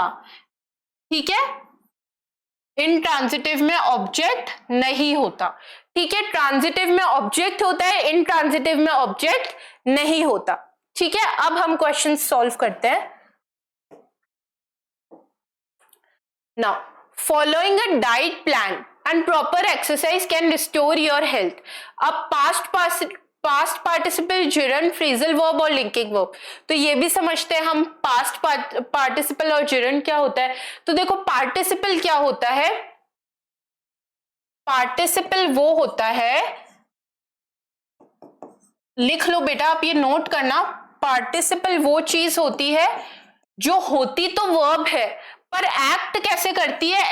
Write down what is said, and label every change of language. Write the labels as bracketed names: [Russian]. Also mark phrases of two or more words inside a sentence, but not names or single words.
[Hindi] ठीक है, इंट्रांजिटिव में ऑब्जेक्ट नहीं होता। ठीक है, ट्रांजिटिव में ऑब्जेक्ट होता है, इंट्रांजिटिव में ऑब्जेक्ट नहीं होता। ठीक है। अब हम [English] question solve [Hindi] करते हैं। [English] Now, following a diet plan and proper exercise can restore your health. [Hindi] अब [English] past participle, gerund, phrasal verb [Hindi] और [English] linking verb, [Hindi] तो ये भी समझते हैं हम। [English] past participle [Hindi] और gerund क्या होता है? तो देखो, पार्टिसिपल क्या होता है? पार्टिसिपल वो होता है, लिख लो बेटा आप, ये नोट करना। पार्टिसिपल वो चीज होती है जो होती तो वर्ब है पर एक्ट कैसे करती है?